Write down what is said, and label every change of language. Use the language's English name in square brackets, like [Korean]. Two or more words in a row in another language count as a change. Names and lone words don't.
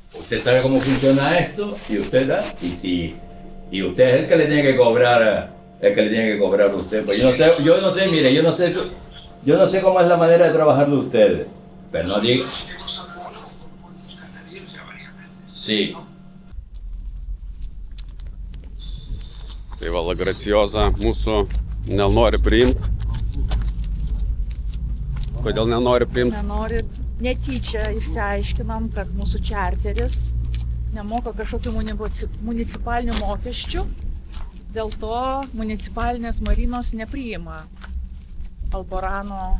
[Spanish] Usted sabe cómo funciona esto y usted da, y usted es el que le tiene que cobrar, a usted. Pues yo no sé, mire, yo no sé cómo es la manera de trabajar de ustedes, pero no diga. Sí. [Lithuanian] Tai va, La Graciosa mūsų nenori priimti. Kodėl nenori priimti? Nenori. Netyčia išsiaiškinom, kad mūsų čarteris nemoka kažkokių municipalinių mokesčių. Dėl to municipalinės marinos nepriima Alborano